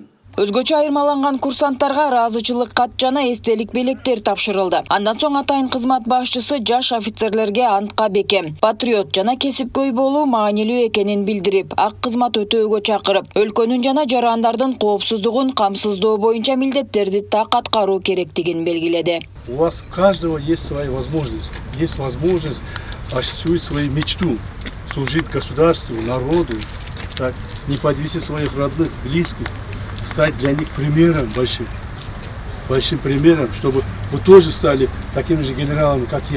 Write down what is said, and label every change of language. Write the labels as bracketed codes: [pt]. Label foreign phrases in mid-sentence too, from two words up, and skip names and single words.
[ky] Өзгөчө айырмаланган курсанттарга ыраазычылык кат жана эстелик белектер тапшырылды. Андан соң атайын кызмат башчысы жаш офицерлерге антка бекем, патриот жана кесипкөй болуу маанилүү экенин билдирип, ак кызмат өтөөгө чакырып, өлкөнүн жана жарандардын коопсуздугун камсыздоо боюнча милдеттерди так аткаруу керектигин белгиледи. [ru] У вас у каждого есть свои возможности. Есть возможность осуществить свою мечту, служить государству, народу, так, не подвесить своих родных, близких, стать для них примером большим примером, чтобы вы тоже стали такими же генералами, как я.